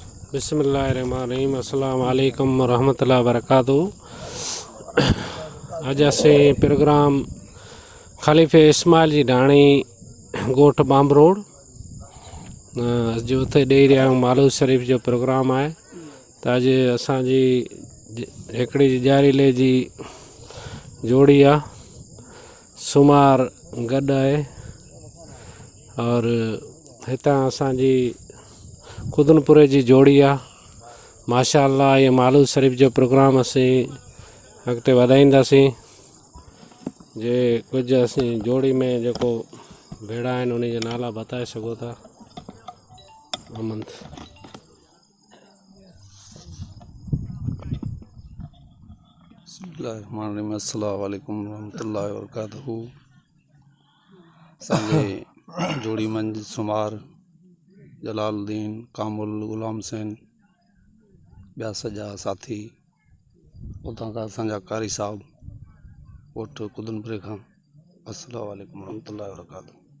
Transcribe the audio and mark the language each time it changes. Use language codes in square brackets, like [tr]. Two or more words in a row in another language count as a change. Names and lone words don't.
[ar] بسم الله الرحمن الرحيم السلام عليكم ورحمة الله وبركاته. [sd] अज असी प्रोग्राम खलीफे इस्माइल जी ढाणी गोठ बांब रोड जो उते ॾेई रहिया आहियूं। मालूद शरीफ़ जो प्रोग्राम है। तो अज असांजी हिकिड़ी ज़ारीले जी जोड़ी आ, सुमार गॾु आहे और हितां असांजी खुदनपुरे जी जोड़ी आ। माशाअल्लाह ये मालूद शरीफ़ जो प्रोग्राम असी अॻिते वधाईंदासीं। जे कुछ असी जोड़ी में जो भेड़ा आहिनि उन जा नाला बताए सघो था। अमन [ar] بسم الله الرحمن الرحيم السلام عليكم ورحمة الله وبركاته. [sd] असांजे जोड़ी मंझि सुमार, जलालुद्दीन, कामुल, गुलाम हुसैन, ॿिया सॼा साथी उतां खां असांजा कारी साहब कोठ कुदनपुरे खां। [ar] السلام عليكم ورحمة الله وبركاته.